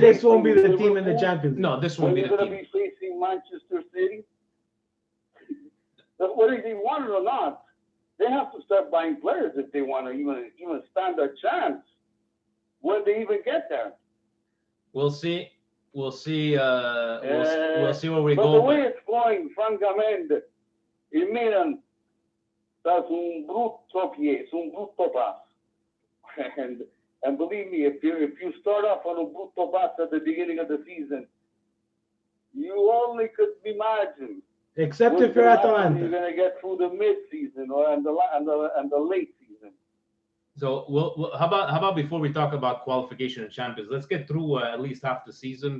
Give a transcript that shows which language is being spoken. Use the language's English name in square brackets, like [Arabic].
[English] This won't be the team in the Champions League. No, this won't be the team. They're going to be facing Manchester City. Whether they want it or not, they have to start buying players if they want to even stand a chance when they even get there. We'll see. We'll see. We'll see where we but go. The way it's going, [Italian] francamente, il Milan sta su un brutto pass. [English] And believe me, if you start off on a [Italian] brutto pass [English] at the beginning of the season, you only could imagine. Except if you're Atalanta. You're going to get through the mid-season and the late season. So how about before we talk about qualification and champions, let's get through at least half the season.